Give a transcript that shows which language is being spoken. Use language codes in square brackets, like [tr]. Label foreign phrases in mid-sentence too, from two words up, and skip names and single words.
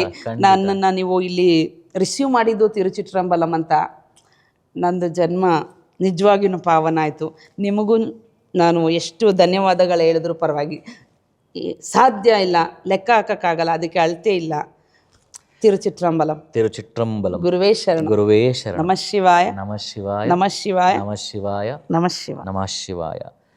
[kn] ನನ್ನನ್ನು ನೀವು ಇಲ್ಲಿ ರಿಸೀವ್ ಮಾಡಿದ್ದು ತಿರುಚಿಟ್ರಂಬಲಂ ಅಂತ. ನಂದು ಜನ್ಮ ನಿಜವಾಗಿಯೂ ಪಾವನ ಆಯಿತು. ನಿಮಗೂ ನಾನು ಎಷ್ಟು ಧನ್ಯವಾದಗಳು ಹೇಳಿದ್ರು ಪರವಾಗಿ ಸಾಧ್ಯ ಇಲ್ಲ, ಲೆಕ್ಕ ಹಾಕೋಕ್ಕಾಗಲ್ಲ, ಅದಕ್ಕೆ ಅಳತೆ ಇಲ್ಲ. ತಿರುಚಿಟ್ರಂಬಲಂ. ಗುರುವೇ ಶರಣ. [sa] ನಮಃ ಶಿವಾಯ. ನಮಃ ಶಿವಾಯ. ನಮಃ ಶಿವಾಯ. ನಮಃ ಶಿವಾಯ. ನಮಃ ಶಿವಾಯ. ನಮಃ ಶಿವಾಯ.